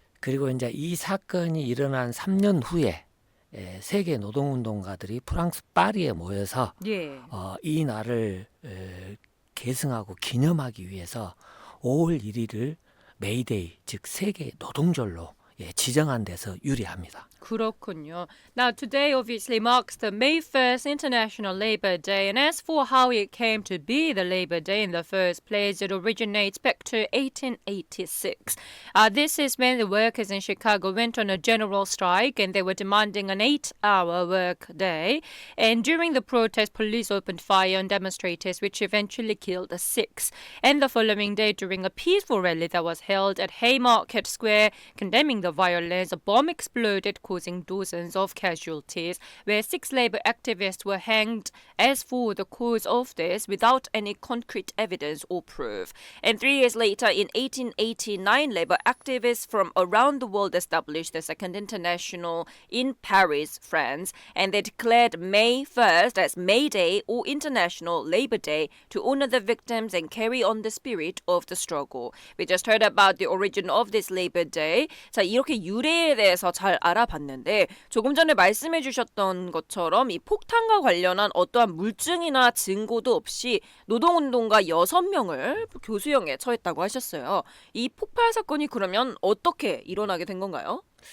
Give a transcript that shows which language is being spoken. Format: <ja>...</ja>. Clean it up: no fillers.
<ko>그리고 이제 이 사건이 일어난 3년 후에 세계 노동운동가들이 프랑스 파리에 모여서 예. 이 날을 계승하고 기념하기 위해서 5월 1일을 메이데이, 즉 세계 노동절로 지정한 데서 유래합니다. 그렇군요.</ko> <en>Now today obviously marks the May 1st International Labor Day, and as for how it came to be the Labor Day in the first place, it originates back to 1886. This is when the workers in Chicago went on a general strike and they were demanding an 8-hour work day. And during the protest, police opened fire on demonstrators, which eventually killed 6. And the following day, during a peaceful rally that was held at Haymarket Square, condemning the violence, a bomb exploded, causing dozens of casualties, where 6 labor activists were hanged. As for the cause of this, without any concrete evidence or proof. And 3 years later, in 1889, labor activists from around the world established the Second International in Paris, France, and they declared May 1st as May Day or International Labor Day to honor the victims and carry on the spirit of the struggle. We just heard about the origin of this Labor Day.</en> <ko>자, 이렇게 유래에 대해서 잘 알아봤는데 조금 전에 말씀해 주셨던 것처럼 이 폭탄과 관련한 어떠한 물증이나 증거도 없이 노동운동가 6명을 교수형에 처했다고 하셨어요. 이 폭발 사건이 그러면 어떻게 일어나게 된 건가요?</ko>